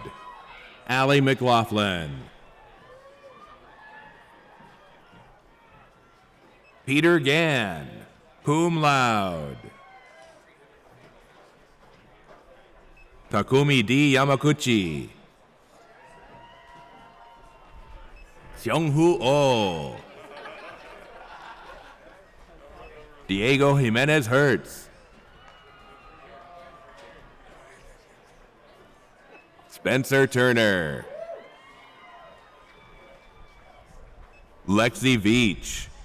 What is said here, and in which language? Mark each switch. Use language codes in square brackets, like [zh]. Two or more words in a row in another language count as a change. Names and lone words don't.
[en] Allie McLaughlin. Peter Gann, [la] cum laude. [en] Takumi D. Yamaguchi. Seonghoo Oh. Diego Jimenez Hertz. Spencer Turner. Lexi Veach.